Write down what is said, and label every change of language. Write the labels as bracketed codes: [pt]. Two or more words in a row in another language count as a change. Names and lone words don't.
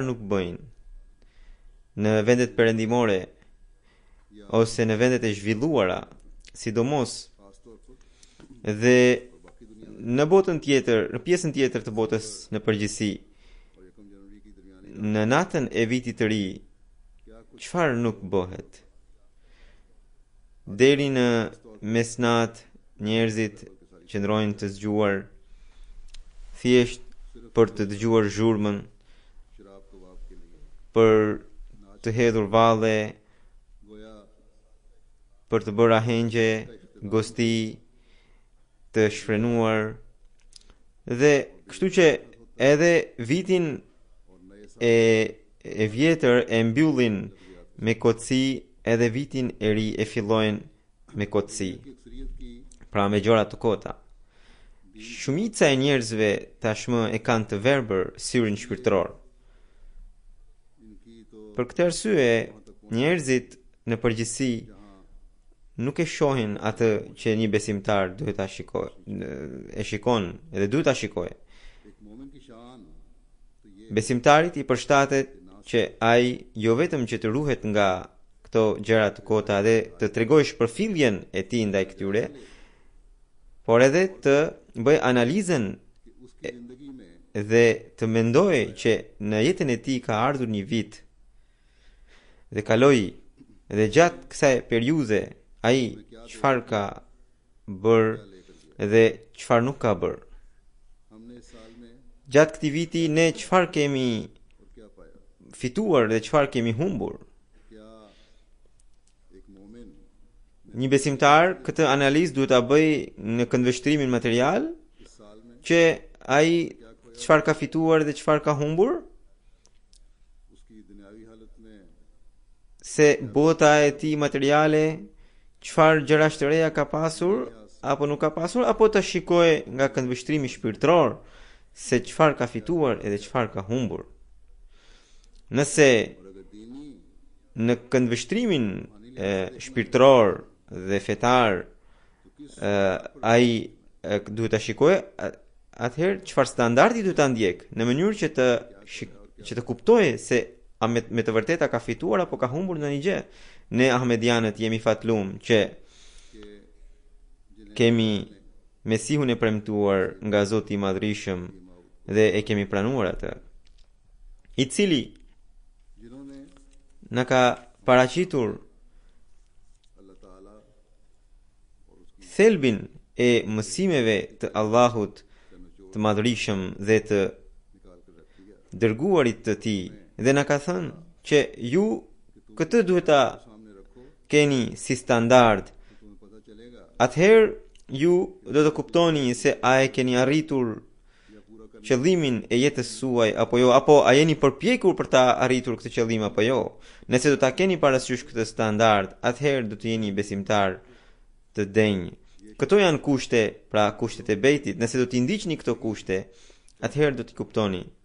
[sq] nuk bëjnë në vendet perëndimore ose në vendet e zhvilluara, sidomos dhe në botën tjetër, në pjesën tjetër të botës në përgjithësi, në natën e vitit të ri, çfarë nuk bëhet? Deri në mesnat njerëzit qëndrojnë të zgjuar thjesht për të dëgjuar zhurmën, [ur] شراب کباب کے لیے [sq] për të hedhur valle, [ur] गोया [sq] për të bërë ahengje, gosti, të shfrenuar. Dhe kështu që edhe vitin e vjetër e mbyllin me kotësi, edhe vitin e ri e fillojnë me kotësi, [ur] کی اکثریت کی [sq] pra me gjëra të kota. Shumica e njerëzve tashmë e kanë të verbër syrin shpirtëror. [ur] ان کی تو [sq] Për këtë arsye, njerëzit në përgjithësi nuk e shohin atë që një besimtar duhet ta shikojë, e shikon edhe duhet ta shikojë. [ur] ایک مومن کی شان تو یہ [sq] Besimtarit i përshtatet që ai jo vetëm që të ruhet nga këto gjëra të kota dhe të tregojë shpërfilljen e tij ndaj këtyre, por edhe të bëj analizën [ur] کہ اس کی زندگی میں [sq] dhe të mendojë që në jetën e tij ka ardhur një vit dhe kaloi dhe gjatë kësaj periudhe ai çfarë ka bërë dhe çfarë nuk ka bërë. [ur] ہم نے اس سال میں [sq] Gjatë këtij viti ne çfarë kemi [ur] اور کیا پایا, [sq] fituar dhe çfarë kemi humbur. [ur] کیا ایک مومن [sq] Një besimtar këtë analizë duhet ta bëj në këndvështrimin material [ur] اس سال میں [sq] që ai çfarë ka fituar dhe çfarë ka humbur, [ur] اس کی دنیاوی حالت میں [sq] se bota e tij materiale çfarë gjëra të reja ka pasur apo nuk ka pasur, apo të shikojë nga këndvështrimi shpirtëror se çfarë ka fituar edhe çfarë ka humbur. Nëse [ur] اور اگر دینی [sq] në këndvështrimin shpirtëror dhe fetar ai duhet ta shikojë, atëherë çfarë standardi duhet ta ndjek në mënyrë që të kuptojë se a me të vërteta ka fituar apo ka humbur në një gjë. Ne ahmedianët jemi fatlum që kemi Mesihun e premtuar nga Zoti i Madhrishëm dhe e kemi pranuar atë, i cili [ur] जिन्होंने [sq] na ka paraqitur [ur] اللہ تعالیٰ اور اس کی [sq] thelbin e mësimeve të Allahut të Madhrishëm dhe të [ur] نکال کر رکھ دیا, [sq] dërguarit të tij, dhe na ka thënë që ju këtë duhet ta [ur] سامنے رکھو [sq] keni si standard. [ur] تو تمہیں پتا چلے گا [sq] Atëherë ju do të kuptoni se a e keni arritur [ur] یا پورا کر [sq] qëllimin e jetës suaj apo jo, apo a jeni përpjekur për ta arritur këtë qëllim apo jo. Nëse do ta keni parasysh këtë standard, atëherë do të jeni besimtar të denjë. Këto janë kushte, pra kushtet e bejtit. Nëse do t'i ndiqni këto kushte, atëherë do t'i kuptoni.